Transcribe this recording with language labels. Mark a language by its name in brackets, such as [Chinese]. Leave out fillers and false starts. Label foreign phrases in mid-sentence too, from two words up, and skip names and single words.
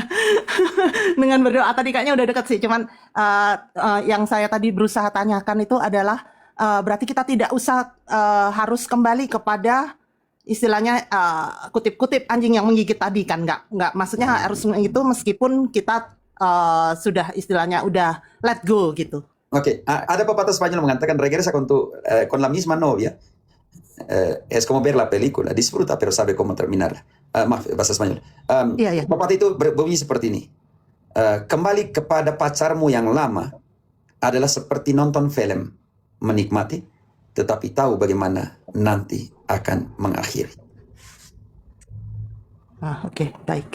[Indonesian] Dengan berdoa tadi kayaknya udah dekat sih. Cuman yang saya tadi berusaha tanyakan itu adalah berarti kita tidak usah harus kembali kepada istilahnya kutip-kutip anjing yang menggigit tadi kan, nggak maksudnya harus itu meskipun kita sudah istilahnya udah [English] let go [Indonesian] gitu. Oke, ada pepatah Spanyol mengatakan [Spanish] regresa con la misma novia. Es como ver la película, disfruta pero sabe cómo terminar. [Indonesian] Maaf, bahasa Spanyol. Iya, iya. Pepatah itu berbunyi seperti ini. Kembali kepada pacarmu yang lama adalah seperti nonton film, menikmati, tetapi tahu bagaimana nanti akan mengakhiri. Oke, baik.